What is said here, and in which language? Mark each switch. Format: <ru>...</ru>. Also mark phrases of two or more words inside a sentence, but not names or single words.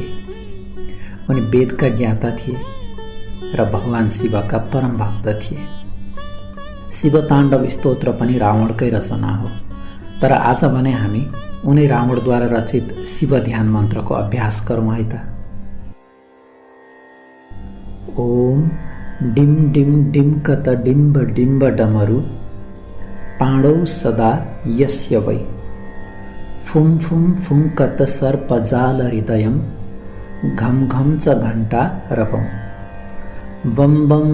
<ne>उनी वेदका ज्ञाता थिए र भगवान शिवका परम भक्त थिए। शिव ताण्डव स्तोत्र पनि रावणकै रचना हो। तर आज भने हामी उनी रावणद्वारा रचित शिव ध्यान मन्त्रको अभ्यास गरौँ है त।</ne> <sa>ओम डिम डिम डिम्कत डिम्ब डिम्ब डमरु पाणौ सदा यस्य वै फुम फुम फुङ्कत सर्पजाल हृदयं घम घम च घण्टा रवं बम बम</sa>